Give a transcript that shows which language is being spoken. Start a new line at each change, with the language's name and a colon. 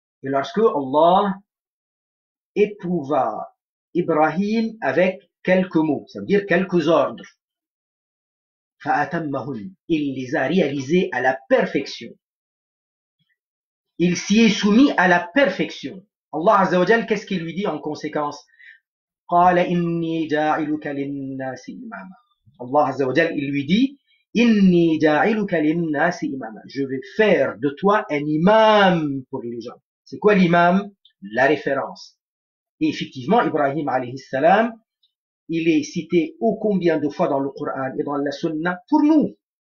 French: Et lorsque Allah éprouva Ibrahim avec quelques mots, ça veut dire quelques ordres,
Arabic: فَأَتَمَّهُنَّ,
French: il les a réalisés à la perfection. Il s'y est soumis à la perfection. Allah Azza wa Jal, qu'est-ce qu'il lui dit en conséquence?
Arabic: قال إني جاعلك للناس إماما.
French: Allah Azza wa Jal, il lui dit
Arabic: إني جاعلك للناس إماما.
French: Je vais faire de toi un imam pour les gens. C'est quoi l'imam? La référence. Et effectivement, Ibrahim alayhi salam, il est cité ô combien de fois dans le Coran et dans la Sunna pour nous.